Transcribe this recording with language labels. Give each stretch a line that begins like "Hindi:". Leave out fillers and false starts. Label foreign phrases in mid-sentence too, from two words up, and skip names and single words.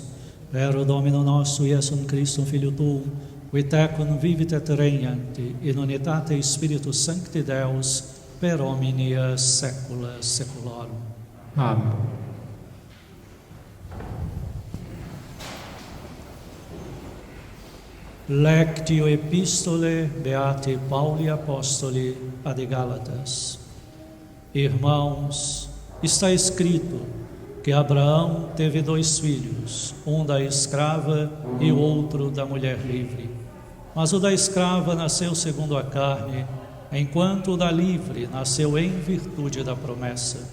Latin: Per Domino nostro Iesum Christum Filio tuum, qui tecum vivit et regnant in unitate Spiritus Sancti Deus, per omnia saecula saeculorum. Amen. Lectio Epistole Beati Pauli Apostoli ad Gálatas.
Portuguese: Irmãos, está escrito que Abraão teve 2 filhos, um da escrava e outro da mulher livre. Mas o da escrava nasceu segundo a carne, enquanto o da livre nasceu em virtude da promessa.